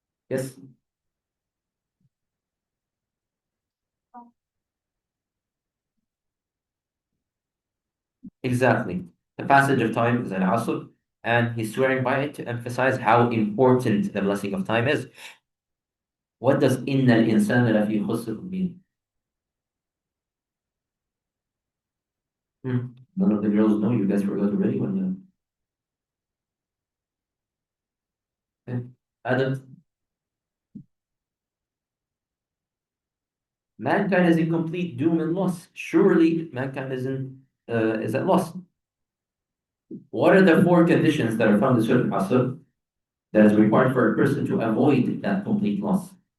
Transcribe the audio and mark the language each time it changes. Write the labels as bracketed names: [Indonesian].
[English] Yes? Exactly. The passage of time is Al-Asr, and he's swearing by it to emphasize how important the blessing of time is. What does [Arabic] إن الإنسان لفي خسر [English] mean? None of the girls know. You guys forgot already when okay. Adam, mankind is in complete doom and loss. Surely mankind is at loss. What are the four conditions that are found in Surah Al-Asr that is required for a person to avoid that complete loss?